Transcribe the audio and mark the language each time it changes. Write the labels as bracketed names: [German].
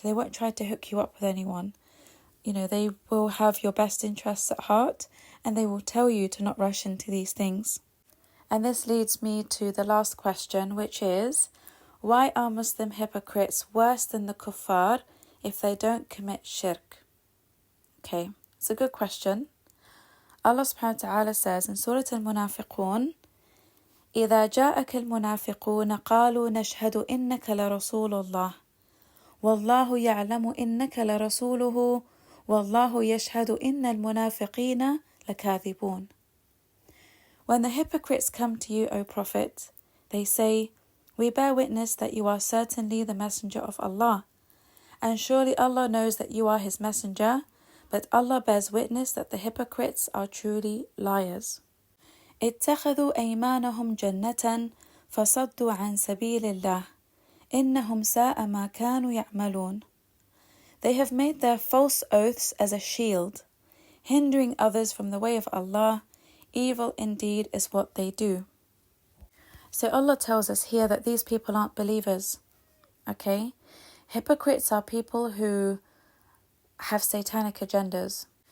[English] They won't try to hook you up with anyone. They will have your best interests at heart, and they will tell you to not rush into these things. And this leads me to the last question, which is, why are Muslim hypocrites worse than the kuffar if they don't commit shirk? Okay, it's a good question. Allah subhanahu wa ta'ala says in Surah Al-Munafiqun, [Arabic] إِذَا جَاءَكَ الْمُنَافِقُونَ قَالُوا نَشْهَدُ إِنَّكَ لَرَسُولُ اللَّهِ وَاللَّهُ يَعْلَمُ إِنَّكَ لَرَسُولُهُ وَاللَّهُ يَشْهَدُ إِنَّ الْمُنَافِقِينَ لَكَاذِبُونَ. [English] When the hypocrites come to you, O Prophet, they say, we bear witness that you are certainly the messenger of Allah, and surely Allah knows that you are his messenger, but Allah bears witness that the hypocrites are truly liars. [Arabic] اتخذوا أيمانهم جنة فصدوا عن سبيل الله إنهم ساء ما كانوا يعملون. [English] They have made their false oaths as a shield, hindering others from the way of Allah. Evil indeed is what they do. So Allah tells us here that these people aren't believers. Okay? Hypocrites are people who have satanic agendas.